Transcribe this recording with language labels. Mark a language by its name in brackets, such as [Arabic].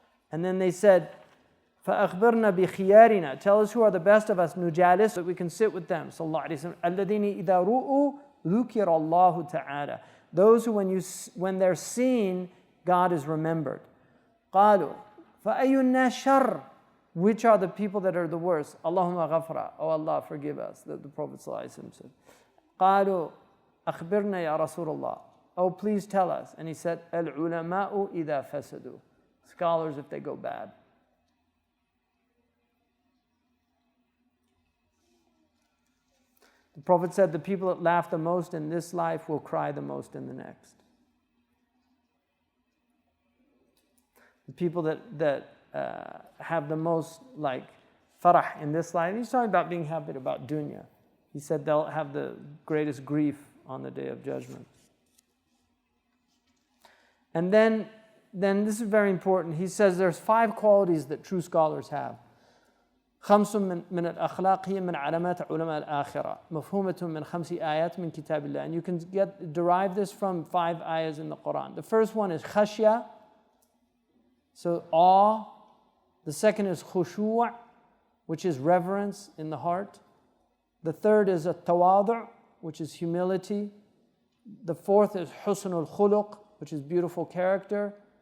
[English] And then they said, [Arabic] فَأَخْبِرْنَا بِخِيَارِنَا, [English] tell us who are the best of us, [Arabic] نُجَالِسْ, [English] that we can sit with them. Sallallahu Alaihi Wasallam. [Arabic] الَّذِينِ إِذَا رُؤُوا ذُكِرَ اللَّهُ تَعَالَى, [English] those who when they're seen, God is remembered. [Arabic] قَالُوا فَأَيُّ النَّاسِ شَرٌّ, [English] which are the people that are the worst? Allahumma ghafra, oh Allah, forgive us, the Prophet ﷺ said. [Arabic] قَالُوا أَخْبِرْنَا يَا رَسُولَ اللَّهِ, [English] oh please tell us. And he said, [Arabic] الْعُلَمَاءُ إِذَا فَسَدُوا, [English] scholars if they go bad. The Prophet said, the people that laugh the most in this life will cry the most in the next. The people that have the most like farah in this life, he's talking about being happy about dunya. He said they'll have the greatest grief on the day of judgment. And then this is very important. He says there's 5 qualities that true scholars have. [Arabic] خمس من الأخلاق هي من علامات علماء الآخرة مفهومة من 5 آيات من كتاب الله. [English] And you can derive this from 5 ayahs in the Quran. The first one is khashya, so awe. The second is khushu', which is reverence in the heart. The third is tawadu', which is humility. The fourth is husnul khuluq, which is beautiful character.